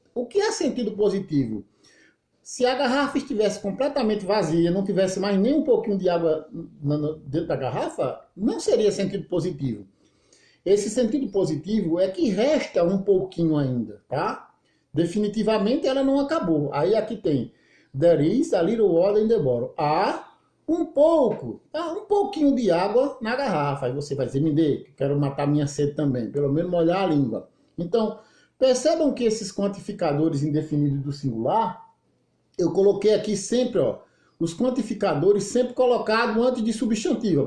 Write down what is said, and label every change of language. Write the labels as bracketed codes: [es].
[pt] O que é sentido positivo? Se a garrafa estivesse completamente vazia, não tivesse mais nem um pouquinho de água dentro da garrafa, não seria sentido positivo. Esse sentido positivo é que resta um pouquinho ainda, tá? Definitivamente ela não acabou. Aí aqui tem, [en] there is a little water in the bottle. [pt] Há um pouco, tá? Um pouquinho de água na garrafa. Aí você vai dizer, me dê, quero matar minha sede também, pelo menos molhar a língua. Então, percebam que esses quantificadores indefinidos do singular, eu coloquei aqui sempre, ó, os quantificadores sempre colocados antes de substantivo.